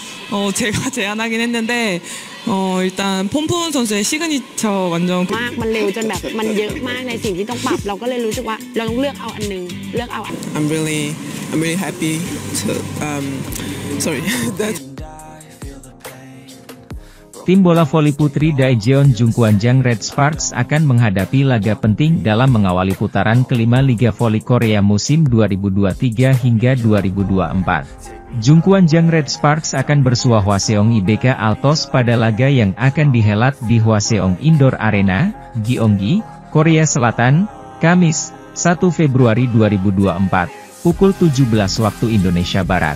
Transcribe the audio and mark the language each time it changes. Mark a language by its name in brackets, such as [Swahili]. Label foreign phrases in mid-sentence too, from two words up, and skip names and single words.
[Korean] 제가 제안하긴 했는데 일단 폼폰 선수의 시그니처 완전 [Thai] มากมันเร็วจนแบบมันเยอะมากในสิ่งที่ต้องปรับเราก็เลยรู้สึกว่าเราต้องเลือกเอาอันนึงเลือกเอาอัน I'm really happy to sorry that [Indonesian] Tim bola voli putri Daejeon Jungkwanjang Red Sparks akan menghadapi laga penting dalam mengawali putaran kelima Liga Voli Korea musim 2023 hingga 2024. Jungkwanjang Red Sparks akan bersua Hwaseong IBK Altos pada laga yang akan dihelat di Hwaseong Indoor Arena, Gyeonggi, Korea Selatan, Kamis, 1 Februari 2024, pukul 17 waktu Indonesia Barat.